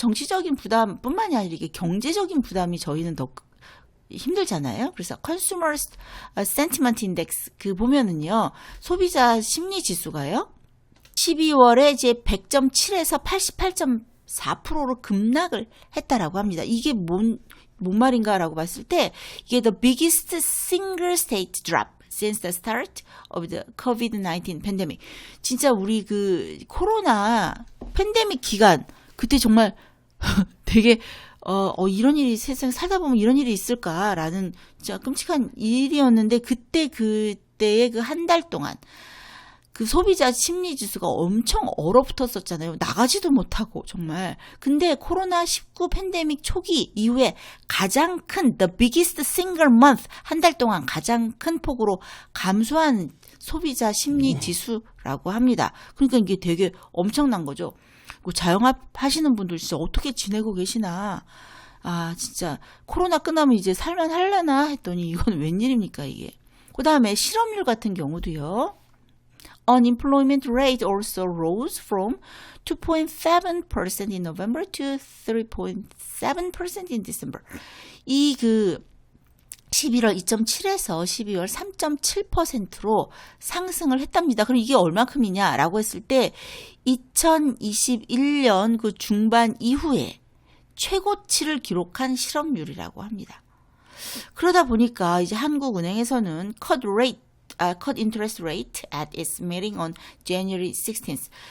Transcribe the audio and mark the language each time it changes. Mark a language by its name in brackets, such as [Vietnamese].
[Korean] 정치적인 부담뿐만이 아니라 이게 경제적인 부담이 저희는 더 힘들잖아요. 그래서 Consumer Sentiment Index 그 보면은요, 소비자 심리 지수가요, 12월에 이제 100.7에서 88.4%로 급락을 했다라고 합니다. 이게 뭔 말인가라고 봤을 때 이게 [English] the biggest single state drop since the start of the COVID-19 pandemic. [Korean] 진짜 우리 그 코로나 팬데믹 기간 그때 정말 되게 이런 일이 세상 살다 보면 이런 일이 있을까라는 진짜 끔찍한 일이었는데, 그때의 그 한 달 동안 그 소비자 심리 지수가 엄청 얼어붙었었잖아요. 나가지도 못하고 정말. 근데 코로나19 팬데믹 초기 이후에 가장 큰 [English] the biggest single month, [Korean] 한 달 동안 가장 큰 폭으로 감소한 소비자 심리 지수라고 합니다. 그러니까 이게 되게 엄청난 거죠. 자영업 하시는 분들 진짜 어떻게 지내고 계시나. 진짜 코로나 끝나면 이제 살만 할려나 했더니 이건 웬일입니까 이게. 그 다음에 실업률 같은 경우도요. [English] Unemployment rate also rose from 2.7% in November to 3.7% in December. [Korean] 이 11월 2.7에서 12월 3.7%로 상승을 했답니다. 그럼 이게 얼마큼이냐라고 했을 때 2021년 그 중반 이후에 최고치를 기록한 실업률이라고 합니다. 그러다 보니까 이제 한국은행에서는 [English] cut interest rate at its meeting on January 16th.